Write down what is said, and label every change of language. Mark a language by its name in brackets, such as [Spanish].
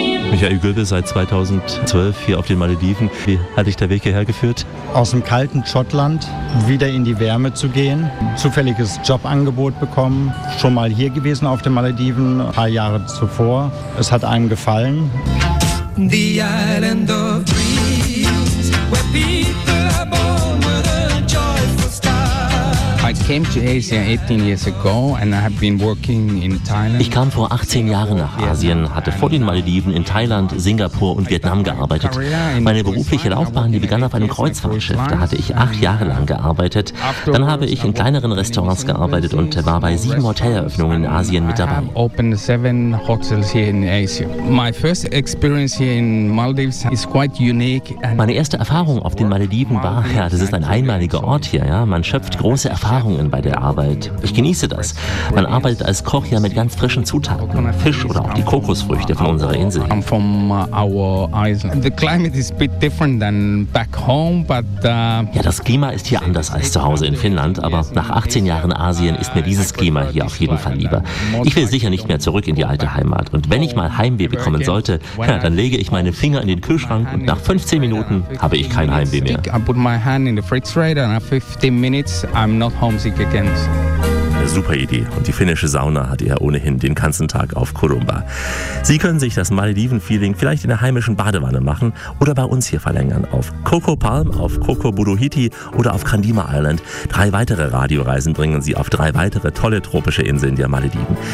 [German] Michael Göbel, seit 2012 hier auf den Malediven. Wie hat dich der Weg hierher geführt? Aus dem kalten Schottland wieder in die Wärme zu gehen. Zufälliges Jobangebot bekommen. Schon mal hier gewesen auf den Malediven, ein paar Jahre zuvor. Es hat einem gefallen. [English] The island of dreams, where people are born with a joyful star. I came to Asia 18 years ago and I have been working in Thailand. [German] Ich kam vor 18 Jahren nach Asien, hatte vor den Malediven in Thailand, Singapur und Vietnam gearbeitet. Meine berufliche Laufbahn, die begann auf einem Kreuzfahrtschiff. Da hatte ich 8 Jahre lang gearbeitet. Dann habe ich in kleineren Restaurants gearbeitet und war bei 7 Hoteleröffnungen in Asien mit dabei. [English] Opened 7 hotels here in Asia. My first experience here in Maldives is quite unique. [German] Meine erste Erfahrung auf den Malediven war, ja, das ist ein einmaliger Ort hier, ja. Man schöpft große Erfahrungen bei der Arbeit. Ich genieße das. Man arbeitet als Koch ja mit ganz frischen Zutaten, Fisch oder auch die Kokosfrüchte von unserer Insel. [English] I'm from our island. The climate is a bit different than back home, but [German] ja, das Klima ist hier anders als zu Hause in Finnland, aber nach 18 Jahren Asien ist mir dieses Klima hier auf jeden Fall lieber. Ich will sicher nicht mehr zurück in die alte Heimat, und wenn ich mal Heimweh bekommen sollte, ja, dann lege ich meine Finger in den Kühlschrank und nach 15 Minuten habe ich kein Heimweh mehr. [English] I put my hand in the refrigerator and after 15 minutes I'm not homesick again. [German] Eine super Idee. Und die finnische Sauna hat er ohnehin den ganzen Tag auf Kurumba. Sie können sich das Malediven-Feeling vielleicht in der heimischen Badewanne machen oder bei uns hier verlängern. Auf Coco Palm, auf Coco Buruhiti oder auf Kandima Island. 3 weitere Radioreisen bringen Sie auf 3 weitere tolle tropische Inseln der Malediven.